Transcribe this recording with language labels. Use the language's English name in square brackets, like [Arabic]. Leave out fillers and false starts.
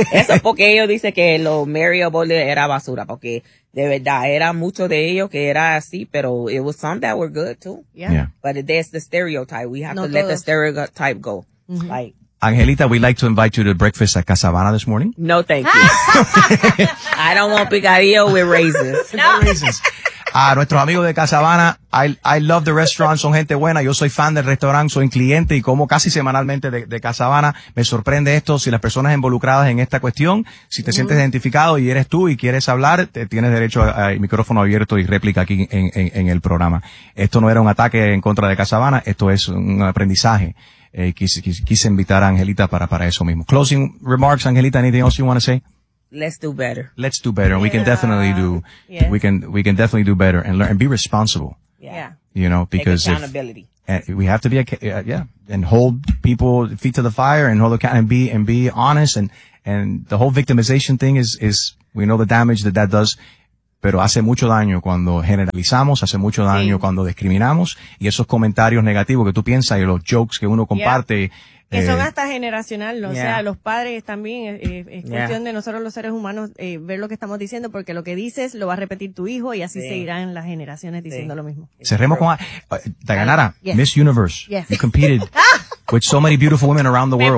[Spanish] Eso porque ellos dicen que lo Mario Bolle era basura. Porque de verdad era mucho de ellos que era así. [English] Pero it was some that were good too. Yeah. But there's the stereotype. We have to let the stereotype go. Mm-hmm. Like, Angelita, we'd like to invite you to breakfast at Casabana this morning. No, thank you. I don't want picadillo with raisins. No raisins. [Spanish] A nuestros amigos de Casabana, [English] I love the restaurant, [Spanish] son gente buena. Yo soy fan del restaurante, soy cliente y como casi semanalmente de Casabana. Me sorprende esto. Si las personas involucradas en esta cuestión, si te sientes identificado y eres tú y quieres hablar, tienes derecho a micrófono abierto y réplica aquí en el programa. Esto no era un ataque en contra de Casabana, esto es un aprendizaje. Quise invitar a Angelita para eso mismo. [English] Closing remarks, Angelita, anything else you want to say? Let's do better. Let's do better. Yeah. We can definitely do. Yes. We can definitely do better and learn and be responsible. Yeah. You know, because take accountability. We have to be and hold people feet to the fire and hold account and be honest, and the whole victimization thing is we know the damage that does. [Spanish] pero hace mucho daño cuando generalizamos, hace mucho daño sí. cuando discriminamos, y esos comentarios negativos que tú piensas y los jokes que uno comparte. Que son hasta generacional, ¿no? Yeah. O sea, los padres también, es cuestión de nosotros los seres humanos ver lo que estamos diciendo, porque lo que dices lo va a repetir tu hijo y así seguirán las generaciones diciendo lo mismo. Cerremos con Dayanara, [English] Miss Universe, you competed with so many beautiful women around the world.